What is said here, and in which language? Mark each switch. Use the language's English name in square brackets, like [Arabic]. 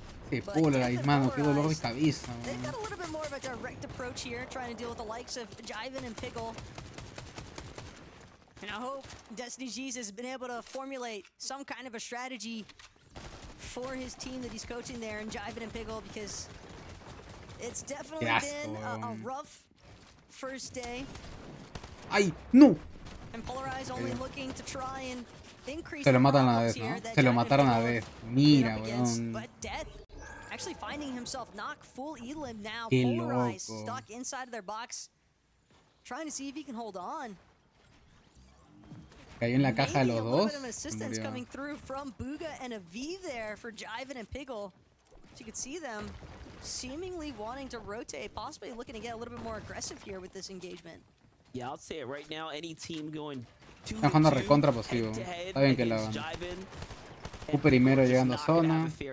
[Spanish] Sí, Polarize, mano, qué dolor de cabeza. [English] They've got a little bit more of a direct approach here, trying to deal with the likes of Jiven and Pickle. And I hope Destiny Jesus has been able to formulate some kind of a strategy for his team that he's coaching there in Jiven and Pickle, because it's definitely been a rough first day. [Spanish] ¡Ay, no! [English] And Polarize only looking to try and increase. [Spanish] Se lo matan a vez, ¿no? Se lo mataron a vez. Mira, weón. [English] But Death actually finding himself knocked full elim now. Polarize stuck inside of their box. trying to see if he can hold on. [Spanish] Cayó en la caja de [English] Maybe [Spanish] los [English] a little [Spanish] dos. [English] bit of assistance coming through from Bugha and a V there for Jiven and Pickle. So you could see them seemingly wanting to rotate, possibly looking to get a little bit more aggressive here with this engagement. Yeah, I'll say it right now. Any team going [Spanish] Están jugando recontra posivo. Está bien que lo hagan. Cooper primero llegando a zona.